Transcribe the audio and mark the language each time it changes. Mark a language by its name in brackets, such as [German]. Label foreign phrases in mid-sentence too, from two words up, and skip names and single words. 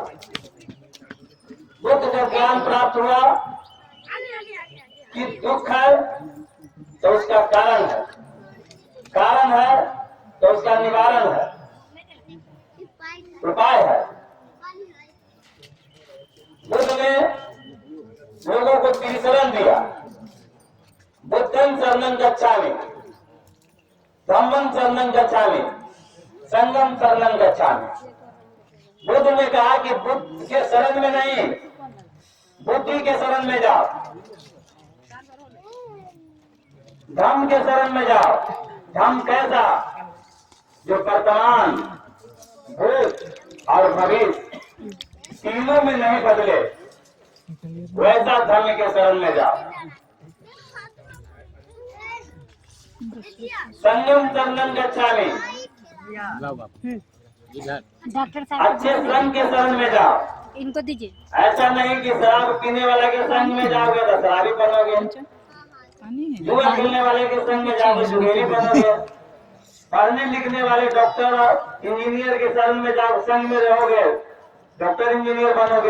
[Hindi] बुद्ध को ज्ञान प्राप्त हुआ कि दुख है तो उसका कारण है, कारण है तो उसका निवारण है, उपाय है। बुद्ध ने लोगों को त्रिशरण दिया, [Pali] बुद्धं शरणं गच्छामि, धम्मं शरणं गच्छामि, संघं शरणं गच्छामि। [Hindi] बुद्ध ने कहा कि बुद्ध के शरण में नहीं, बुद्धि के शरण में जाओ, धम्म के शरण में जाओ। धम्म कैसा? जो वर्तमान, भूत और भविष्य तीनों में नहीं बदले, वैसा धर्म के शरण में जाओ। [Pali] संयम शरणं गच्छामि, [Hindi] डॉक्टर साहब अच्छे संघ के शरण में जाओ। इनको दीजिए। ऐसा नहीं कि शराब पीने वाले के संग में जाओगे तो शराबी बनोगे, जुआ खेलने वाले के संग में जाओगे जुएरी बनोगे, पढ़ने लिखने वाले डॉक्टर और इंजीनियर के शरण में जाओ संग में रहोगे डॉक्टर इंजीनियर बनोगे।